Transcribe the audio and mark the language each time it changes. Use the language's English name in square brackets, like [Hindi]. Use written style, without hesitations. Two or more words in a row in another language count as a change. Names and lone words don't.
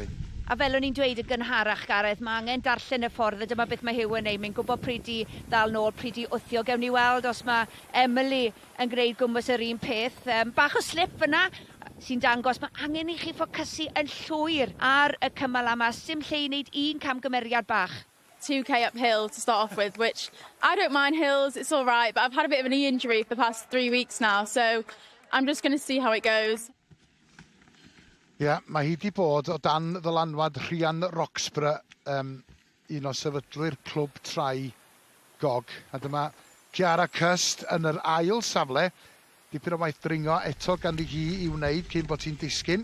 [Welsh] A fel o'n i'n dweud y gynharach, Gareth, mae angen darllen y ffordd, a dyma beth mae Hugh yn neud. Mae'n gwybod pryd i ddal nôl, pryd i wthio. Gewn ni weld os mae Emily yn gwneud gwmpas yr un peth. Bach o slip yna sy'n dangos, mae angen i chi ffocysu yn llwyr ar y cymal yma. Sim lle i wneud un camgymeriad bach. [English] 2k uphill to start off with, which I don't mind hills, it's all right, but I've had a bit of a knee injury for the past 3 weeks now, so I'm just going to see how it goes. [Welsh] Ia, mae hi wedi bod o dan ddylanwad Rhian Roxburgh, un o sefydlwyr clwb trai gog. A dyma Ciara Cust yn yr ail safle. Dipyn o waith dringo eto ganddi hi i wneud cyn bod hi'n disgyn.